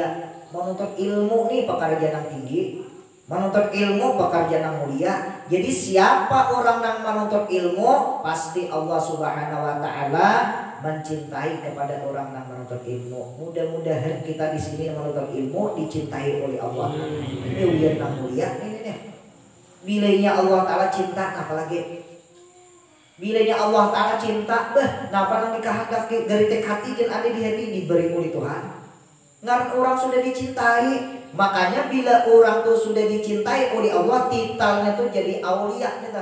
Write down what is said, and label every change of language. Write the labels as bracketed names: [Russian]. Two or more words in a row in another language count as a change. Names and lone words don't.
[Indonesian] Menuntut ilmu nih pekerjaan yang tinggi, menuntut ilmu pekerjaan yang mulia. Jadi siapa orang yang menuntut ilmu pasti Allah Subhanahu wa taala mencintai kepada orang yang menuntut ilmu. Mudah-mudahan kita di sini menuntut ilmu dicintai oleh Allah. [Banjar] Ini ujian yang mulia ini nih. Bilanya Allah taala cinta apalagi bilanya Allah taala cinta napa nang dikehendaki dari tek hati dan ada di hati diberi oleh Tuhan. Ngan orang sudah dicintai. Makanya bila orang tuh sudah dicintai oleh Allah, titelnya tuh jadi aulia gitu.